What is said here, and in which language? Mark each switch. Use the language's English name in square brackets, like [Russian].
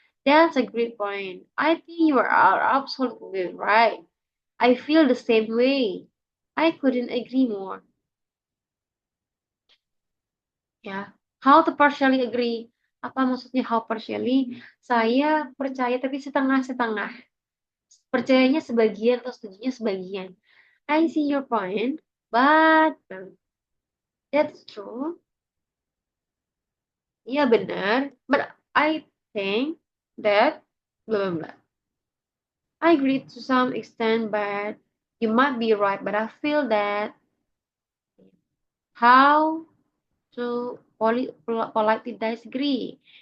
[English] That's a great point. I think you are absolutely right. I feel the same way. I couldn't agree more. Ya, how to partially agree? [Indonesian] Apa maksudnya [English] how partially? [Indonesian] Saya percaya tapi setengah-setengah. Percayanya sebagian atau setujunya sebagian. [English] I see your point, but That's true. [Indonesian] Iya benar. [English] But I think that blah blah blah. I agree to some extent, but you might be right. But I feel that how to politely disagree.